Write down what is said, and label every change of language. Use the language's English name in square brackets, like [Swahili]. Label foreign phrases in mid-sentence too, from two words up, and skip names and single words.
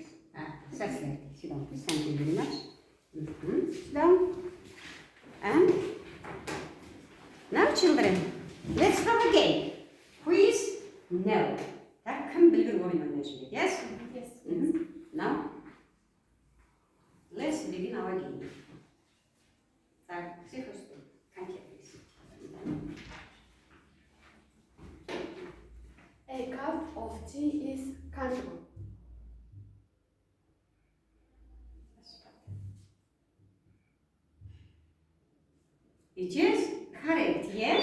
[English] That's right. Sit down, please. Thank you very much. Sit down. And now, children, let's have a game. Quiz? No. That can be your woman management. Yes? Yes. Now, let's begin our game. [Russian] Так, все просто. [English] A cup of tea is countable. It is correct, yes.